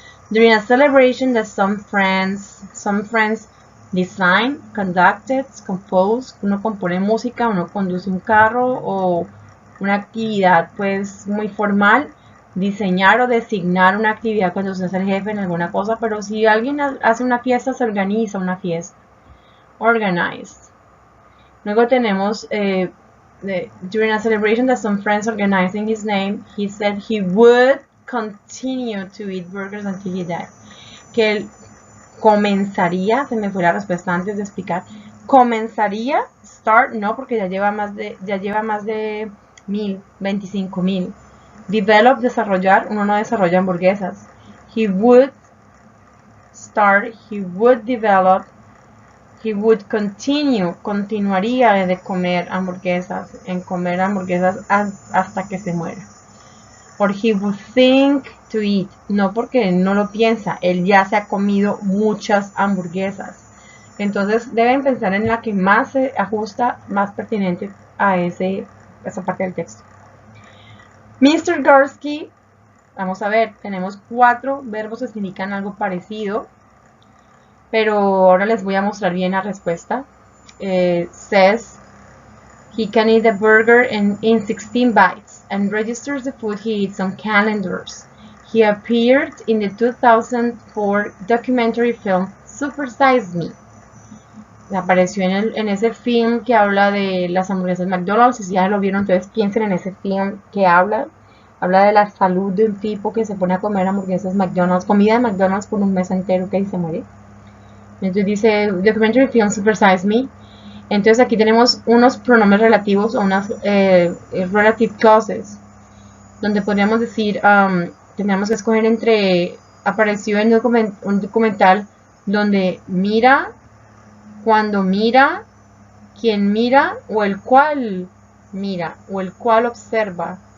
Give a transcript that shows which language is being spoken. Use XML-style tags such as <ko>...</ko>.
<en>During a celebration that some friends design, conducted, compose,</en> <es>uno compone música, uno conduce un carro o una actividad pues muy formal, diseñar o designar una actividad cuando usted es el jefe en alguna cosa, pero si alguien hace una fiesta, se organiza una fiesta.</es> <en>Organized.</en> <es>Luego tenemos</es> <en>during a celebration that some friends organized in his name, he said he would continue to eat burgers until he died.</en> <es>Que él comenzaría, se me fue la respuesta antes de explicar, comenzaría, start, no, porque ya lleva más de 1000, 25,000. Develop, desarrollar, uno no desarrolla hamburguesas.</es> <en>He would start, he would develop, he would continue,</en> <es>continuaría de comer hamburguesas, hasta que se muera.</es> <en>Or he would think to eat,</en> <es>no, porque él no lo piensa, él ya se ha comido muchas hamburguesas. Entonces deben pensar en la que más se ajusta, más pertinente a esa parte del texto. Mr. Gursky, vamos a ver, tenemos 4 verbos que significan algo parecido, pero ahora les voy a mostrar bien la respuesta.</es> <en>Says he can eat a burger in 16 bites and registers the food he eats on calendars. He appeared in the 2004 documentary film Super Size Me.</en> <es>Apareció en ese film que habla de las hamburguesas McDonald's. Si ya lo vieron, entonces piensen en ese film que habla de la salud de un tipo que se pone a comer hamburguesas McDonald's, comida de McDonald's por un mes entero, que se muere. Entonces dice documentary film Super Size Me. Entonces aquí tenemos unos pronombres relativos o unas relative clauses, donde podríamos decir, tendríamos que escoger entre, apareció en un documental donde mira, cuando mira, quien mira o el cual mira o el cual observa.</es>